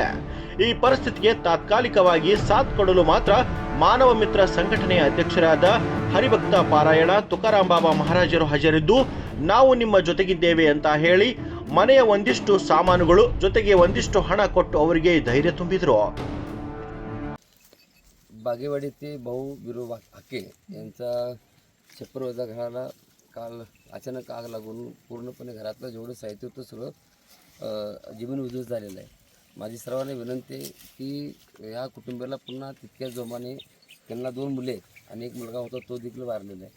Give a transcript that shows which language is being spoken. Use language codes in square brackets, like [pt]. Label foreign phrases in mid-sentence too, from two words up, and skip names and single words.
[kn] ಈ ಪರಿಸ್ಥಿತಿಗೆ ತಾತ್ಕಾಲಿಕವಾಗಿ ಸಾಥ್ ಕೊಡಲು ಮಾತ್ರ ಮಾನವ ಮಿತ್ರ ಸಂಘಟನೆಯ ಅಧ್ಯಕ್ಷರಾದ ಹರಿಭಕ್ತ ಪಾರಾಯಣ ತುಕಾರಾಂ ಬಾಬಾ ಮಹಾರಾಜರು ಹಾಜರಿದ್ದು, ನಾವು ನಿಮ್ಮ ಜೊತೆಗಿದ್ದೇವೆ ಅಂತ ಹೇಳಿ ಮನೆಯ ಒಂದಿಷ್ಟು ಸಾಮಾನುಗಳು ಜೊತೆಗೆ ಒಂದಿಷ್ಟು ಹಣ ಕೊಟ್ಟು ಅವರಿಗೆ ಧೈರ್ಯ ತುಂಬಿದ್ರು. [mr] बागेवाडी ते भाऊ बिरो हाके यांचा छप्परवरच्या घराला काल अचानक आग लागून पूर्णपणे घरातलं जेवढं साहित्य होतं सगळं जीवन उद्ध्वस्त झालेलं आहे. माझी सर्वांना विनंती आहे की ह्या कुटुंबाला पुन्हा तितक्याच जोमाने, त्यांना 2 मुले आणि एक मुलगा होता, तो देखील वारलेला आहे.